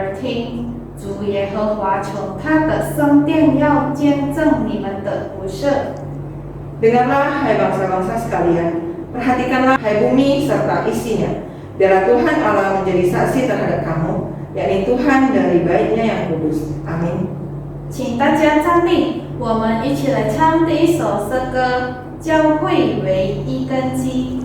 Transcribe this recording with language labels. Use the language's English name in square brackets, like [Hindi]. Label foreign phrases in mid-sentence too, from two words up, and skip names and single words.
[Chinese] 听。主耶和华从他的圣殿要见证你们的不赦。 [Indonesian] Dengarlah hai bangsa-bangsa sekalian, perhatikanlah hai bumi serta isinya. Biarlah Tuhan Allah menjadi saksi terhadap kamu, yakni Tuhan dari baiknya yang kudus. Amin. [Chinese] 请大家站立，我们一起来唱第一首诗歌《教会为一根基》。